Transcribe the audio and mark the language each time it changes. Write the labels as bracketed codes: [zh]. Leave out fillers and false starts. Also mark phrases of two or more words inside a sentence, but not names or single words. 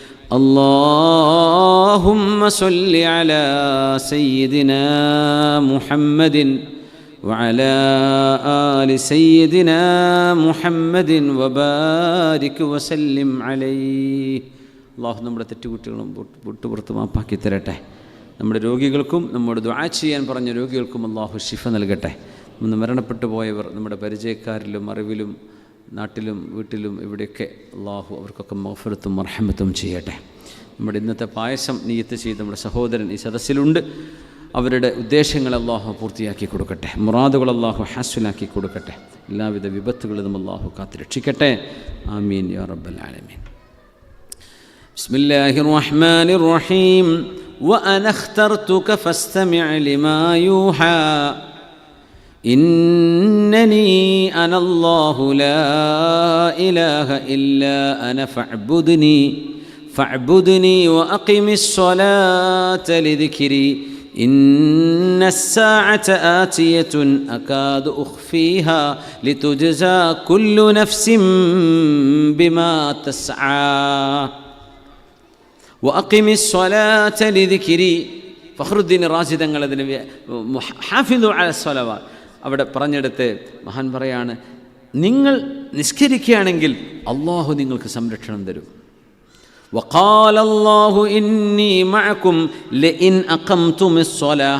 [ar] اللهم صل على سيدنا محمد وعلى آل سيدنا محمد وبارك وسلم عليه. [ml] അള്ളാഹു നമ്മുടെ തെറ്റുകുട്ടികളും വിട്ടുപുറത്ത് മാപ്പാക്കി തരട്ടെ. നമ്മുടെ രോഗികൾക്കും നമ്മോട് ദുആ ചെയ്യാൻ പറഞ്ഞ രോഗികൾക്കും അള്ളാഹു ശിഫ നൽകട്ടെ. ഇന്ന് മരണപ്പെട്ടു പോയവർ നമ്മുടെ പരിചയക്കാരിലും അറിവിലും നാട്ടിലും വീട്ടിലും ഇവിടെയൊക്കെ അള്ളാഹു അവർക്കൊക്കെ മഗ്ഫിറത്തും മർഹമത്തും ചെയ്യട്ടെ. നമ്മുടെ ഇന്നത്തെ പായസം നിയ്യത്ത് ചെയ്ത് നമ്മുടെ സഹോദരൻ ഈ സദസ്സിലുണ്ട്. അവരുടെ ഉദ്ദേശങ്ങൾ അള്ളാഹു പൂർത്തിയാക്കി കൊടുക്കട്ടെ, മുറാദുകൾ അള്ളാഹു ഹാസ്വലാക്കി കൊടുക്കട്ടെ, എല്ലാവിധ വിപത്തുകളിലും അള്ളാഹു കാത്തുരക്ഷിക്കട്ടെ. [ar] آمين يا رب العالمين. بسم الله الرحمن الرحيم. وأنا اخترتك فاستمع لما يوحى. إنني أنا الله لا إله إلا أنا فاعبدني وأقم الصلاة لذكري. إن الساعة آتية أكاد أخفيها لتجزى كل نفس بما تسعى وأقم الصلاة لذكري. [ml] ഫഖ്റുദ്ദീൻ റാസി തങ്ങൾ അതിന് [ar] حافظوا على الصلوات [ml] അവിടെ പറഞ്ഞെടുത്ത് മഹാൻ പറയാണ്, നിങ്ങൾ നിസ്കരിക്കുകയാണെങ്കിൽ അള്ളാഹു നിങ്ങൾക്ക് സംരക്ഷണം തരും. [ar] وقال الله إني معكم لئن أقمتم الصلاة.